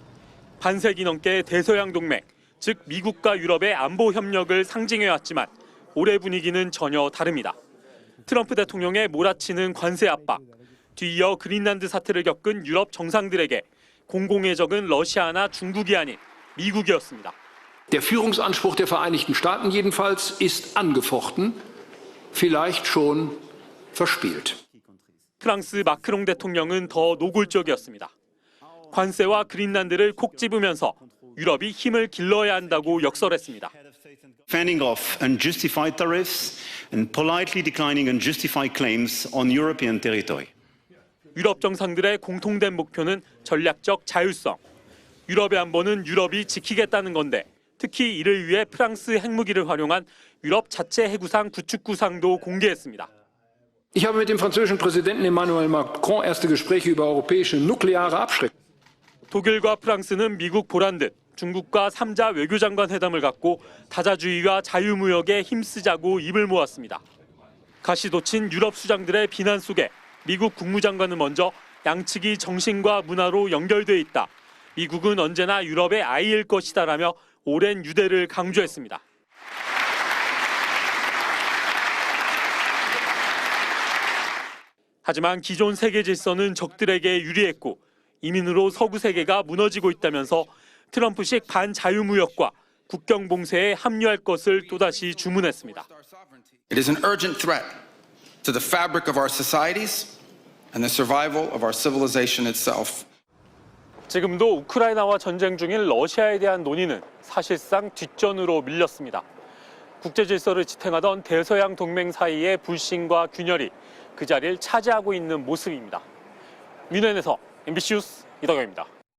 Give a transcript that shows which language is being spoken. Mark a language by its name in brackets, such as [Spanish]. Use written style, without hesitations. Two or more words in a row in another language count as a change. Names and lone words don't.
[Korean] 반세기 넘게 대서양 동맹, 즉 미국과 유럽의 안보 협력을 상징해왔지만 올해 분위기는 전혀 다릅니다. 트럼프 대통령의 몰아치는 관세 압박, 뒤이어 그린란드 사태를 겪은 유럽 정상들에게 공공의 적은 러시아나 중국이 아닌 미국이었습니다. [German] Der Führungsanspruch der Vereinigten Staaten jedenfalls ist angefochten, vielleicht schon verspielt. [Korean] 프랑스 마크롱 대통령은 더 노골적이었습니다. 관세와 그린란드를 콕 집으면서 유럽이 힘을 길러야 한다고 역설했습니다. [English] Fending off unjustified tariffs and politely declining unjustified claims on European territory. [Korean] 유럽 정상들의 공통된 목표는 전략적 자율성. 유럽의 안보는 유럽이 지키겠다는 건데 특히 이를 위해 프랑스 핵무기를 활용한 유럽 자체 해구상 구축 구상도 공개했습니다. [German] Ich habe mit dem französischen Präsidenten Emmanuel Macron erste Gespräche über europäische nukleare Abschreckung. [Korean] 독일과 프랑스는 미국 보란 듯 중국과 3자 외교장관 회담을 갖고 다자주의와 자유무역에 힘쓰자고 입을 모았습니다. 가시돋친 유럽 수장들의 비난 속에 미국 국무장관은 먼저 양측이 정신과 문화로 연결돼 있다. 미국은 언제나 유럽의 아이일 것이다라며 오랜 유대를 강조했습니다. 하지만 기존 세계 질서는 적들에게 유리했고 이민으로 서구 세계가 무너지고 있다면서 트럼프식 반자유무역과 국경 봉쇄에 합류할 것을 또다시 주문했습니다. [English] It is an urgent threat to the fabric of our societies and the survival of our civilization itself. [Korean] 지금도 우크라이나와 전쟁 중인 러시아에 대한 논의는 사실상 뒷전으로 밀렸습니다. 국제 질서를 지탱하던 대서양 동맹 사이의 불신과 균열이 그 자리를 차지하고 있는 모습입니다. 뮌헨에서 MBC 뉴스 이덕영입니다.